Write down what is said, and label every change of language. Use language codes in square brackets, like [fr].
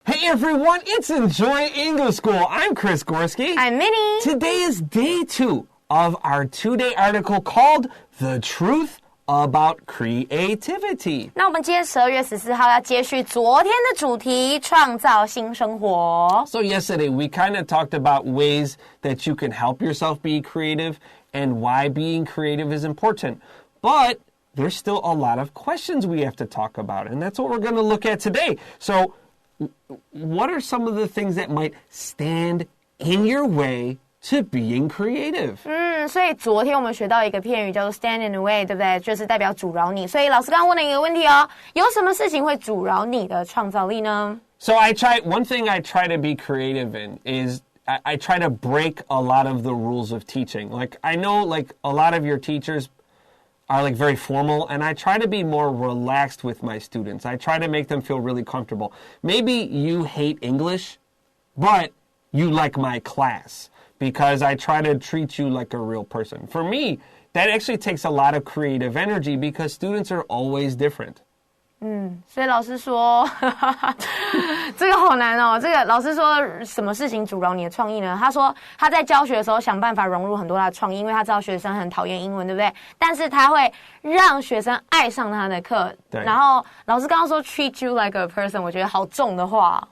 [en] everyone, it's Enjoy English School. I'm Chris Gorski. I'm Minnie. Today is day 2 of our 2-day article called The Truth About Creativity. [zh] 那我们今天12月14号要接续昨天的主题，创造新生活。 [en] So yesterday we kind of talked about ways that you can help yourself be creative and why being creative is important. But there's still a lot of questions we have to talk about, and that's what we're going to look at today. So what are some of the things that might stand in your way to being creative? [zh] 所以昨天我们学到一个片语叫做 [en] stand in the way， [zh] 对不对？就是代表阻挠你。所以老师刚刚问了一个问题哦，有什么事情会阻挠你的创造力呢？ [en] So one thing I try to be creative in is I try to break a lot of the rules of teaching. Like I know like a lot of your teachers are like very formal, and I try to be more relaxed with my students. I try to make them feel really comfortable. Maybe you hate English, but you like my class because I try to treat you like a real person. For me, that actually takes a lot of creative energy because students are always different. [zh] 所以老师说这个好难哦。这个老师说什么事情阻挠你的创意呢？他说他在教学的时候想办法融入很多他的创意，因为他知道学生很讨厌英文，对不对？但是他会让学生爱上他的课。然后老师刚刚说 [en] treat you like a person， [zh] 我觉得好重的话。